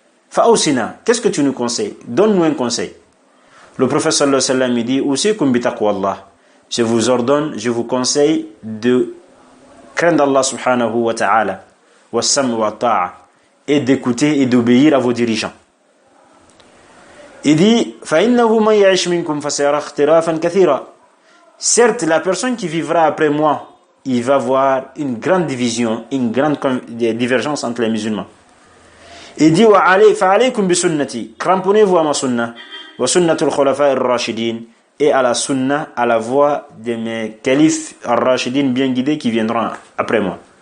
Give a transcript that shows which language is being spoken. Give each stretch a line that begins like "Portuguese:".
French: Fa'usina, qu'est-ce que tu nous conseilles? Donne-nous un conseil. Le prophète sallallahu alayhi wa sallam dit,
Arabic: usikum bi taqwallah.
French: Je vous ordonne, je vous conseille de craindre Allah subhanahu wa ta'ala,
Arabic: wa sam wa ta'a,
French: et d'écouter et d'obéir à vos dirigeants. Il dit,
Arabic: فَإِنَّهُ مَنْ يَعِشْ مِنْكُمْ فَسَيَرَى اخْتِلَافًا كَثِيرًا.
French: Certes, la personne qui vivra après moi, il va voir une grande division, une grande divergence entre les musulmans. Il dit,
Arabic: فَعَلَيْكُمْ بِسُنَّتِي.
French: Cramponnez-vous à ma sunnah,
Arabic: wa sunnatul khulafa ar-rashidin,
French: et à la sunnah, à la voie de mes califes ar-rashidin bien guidés qui viendront après moi.